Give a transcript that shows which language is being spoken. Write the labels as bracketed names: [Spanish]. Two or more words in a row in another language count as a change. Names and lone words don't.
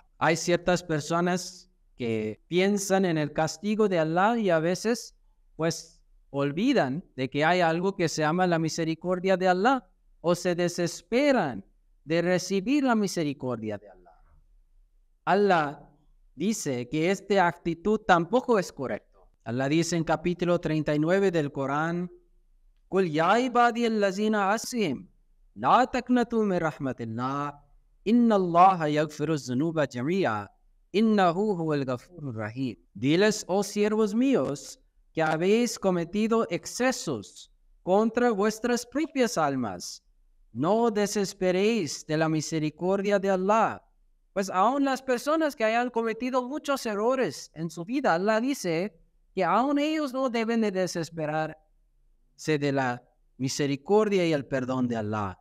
[Spanish] Hay ciertas personas que piensan en el castigo de Allah y a veces, pues, olvidan de que hay algo que se llama la misericordia de Allah o se desesperan de recibir la misericordia de Allah. Allah dice que esta actitud tampoco es correcta. Allah dice en capítulo 39 del Corán: [Arabic] "قل يا عبادي الذين آثم، لا تقنطوا من رحمة الله، إن الله يغفر الذنوب جميعا، إنه هو الغفور الرحيم." [Spanish] Diles, oh siervos míos, que habéis cometido excesos contra vuestras propias almas. No desesperéis de la misericordia de Allah. Pues aún las personas que hayan cometido muchos errores en su vida, Allah dice que aún ellos no deben de desesperarse de la misericordia y el perdón de Allah.